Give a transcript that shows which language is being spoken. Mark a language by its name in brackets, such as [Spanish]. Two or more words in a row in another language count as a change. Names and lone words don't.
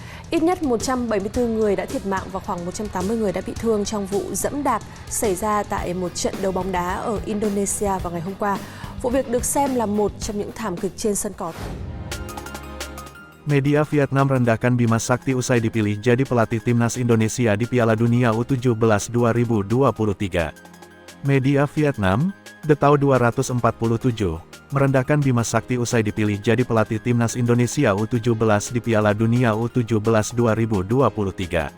[Vietnamese] Ít nhất 174 người đã thiệt mạng và khoảng 180 người đã bị thương trong vụ giẫm đạp xảy ra tại một trận đấu bóng đá ở Indonesia vào ngày hôm qua. Vụ việc được xem là một trong những thảm kịch trên sân cỏ. [Indonesian] Media Vietnam rendahkan Bima Sakti usai dipilih jadi pelatih timnas Indonesia di Piala Dunia U17 2023. Media Vietnam, The Tau 247, merendahkan Bima Sakti usai dipilih jadi pelatih timnas Indonesia U17 di Piala Dunia U17 2023.